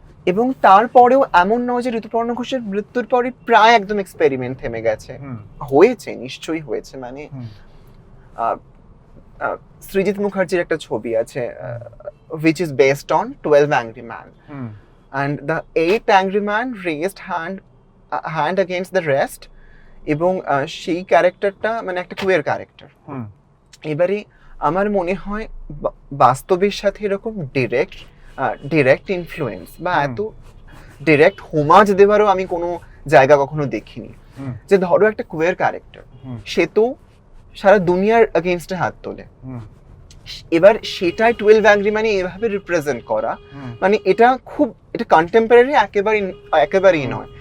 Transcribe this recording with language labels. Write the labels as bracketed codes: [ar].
[bn] এবং তারপরেও এমন নয় যে ঋতুপর্ণ ঘোষের মৃত্যুর পরে প্রায় একদম এক্সপেরিমেন্ট থেমে গেছে। হয়েছে, নিশ্চয়ই হয়েছে। মানে সৃজিত মুখার্জির একটা ছবি আছে [en] which is based on 12 Angry Men, and the 8th Angry Man raised hand against the rest, [bn] এবং সেই ক্যারেক্টারটা মানে একটা কুয়ের ক্যারেক্টার। এবারে আমার মনে হয় বাস্তবের সাথে এরকম ডিরেক্ট ইনফ্লুয়েন্স বা এত ডিরেক্ট হোমাজ দেওয়ারও আমি কোনো জায়গা কখনো দেখিনি। যে ধরো একটা কুয়ের ক্যারেক্টার, সে তো সারা দুনিয়ার এগেইনস্টে হাত তোলে, এবার সেটাই 12 অ্যাংরি মানে এভাবে রিপ্রেজেন্ট করা, মানে এটা কন্টেম্পোরারি একেবারেই নয়।